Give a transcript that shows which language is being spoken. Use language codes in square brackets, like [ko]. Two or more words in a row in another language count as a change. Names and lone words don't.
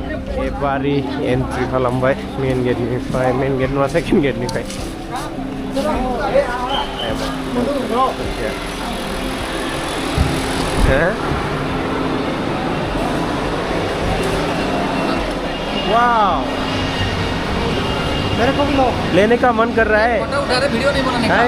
[brx] एबारि एन्ट्रि खालामबाय मेन गेटनिफ्राय मेन गेट नङा सेकेन्ड गेटनिफ्राय वाव [hi] मेरे को भी लो लेने का मन कर रहा है फोटो उठा रहे वीडियो नहीं बनाने का